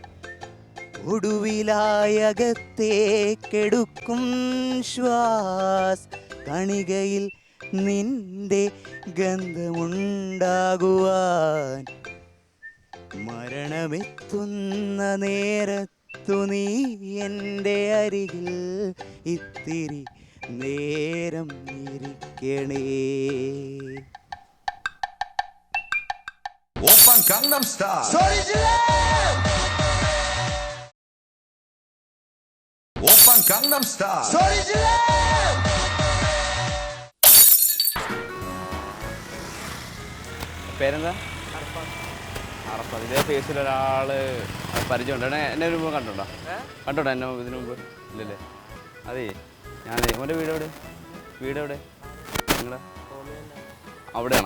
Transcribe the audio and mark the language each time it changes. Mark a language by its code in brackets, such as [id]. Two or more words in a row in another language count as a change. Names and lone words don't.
[ml] ഒടുവിലായകത്തേക്കെടുക്കും ശ്വാസ കണികയിൽ നിന്റെ ഗന്ധമുണ്ടാകുവാൻ. മരണമെത്തുന്ന നേരത്തു നീ എൻ്റെ അരികിൽ ഇത്തിരി നേരം ഇരിക്കണേ. [ko] 오빤 강남스타일 오빤 강남스타일 [ml] പേരെന്താ? അറഫാത്ത്. ഇതേ ഫേസിൽ ഒരാൾ പരിചയമുണ്ട്. എന്നെ ഒരു മുമ്പ് കണ്ടോണ്ടോ? എന്നെ ഇതിനു മുമ്പ് ഇല്ലല്ലേ? അതേ ഞാൻ ഓൻ്റെ വീടെവിടെ? നിങ്ങളെ അവിടെയാണോ?